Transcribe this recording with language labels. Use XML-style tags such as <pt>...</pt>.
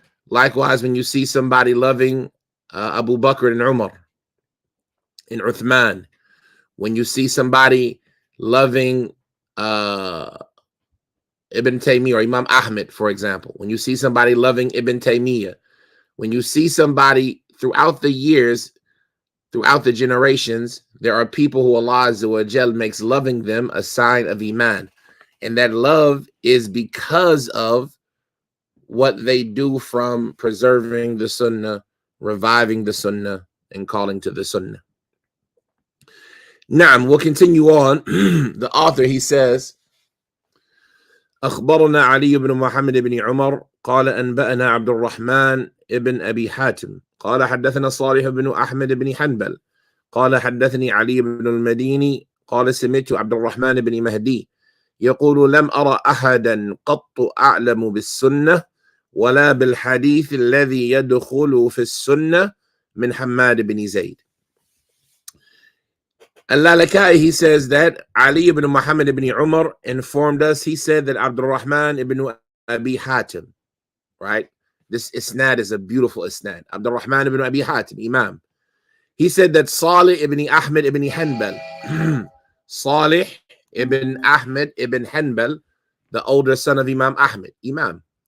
<en>Likewise, when you see somebody loving Abu Bakr and Umar and Uthman, when you see somebody loving Ibn Taymiyyah or Imam Ahmed, for example, when you see somebody loving Ibn Taymiyyah, when you see somebody throughout the years, throughout the generations, there are people who Allah Azza wa Jal makes loving them a sign of Iman. And that love is because of what they do from preserving the Sunnah, reviving the Sunnah, and calling to the Sunnah. Now, we'll continue on. The author, he says,</en> <ar>أخبرنا علي بن محمد بن عمر قال أنبأنا عبد الرحمن ابن أبي حاتم قال حدثنا صالح بن أحمد بن حنبل قال حدثني علي بن المديني قال سمعت عبد الرحمن بن مهدي يقول لم أرى أحدا قط أعلم بالسنة ولا بالحديث الذي يدخل في السنة من حماد بن زيد.</ar> <en>Al-Lalakai, he says that Ali ibn Muhammad ibn Umar informed us. He said that Abdul Rahman ibn Abi Hatim, right? This isnad is a beautiful isnad. Abdul Rahman ibn Abi Hatim, Imam. He said that Salih ibn Ahmed ibn Hanbal, Salih ibn Ahmed ibn Hanbal, the older son of Imam Ahmed, Imam.</en>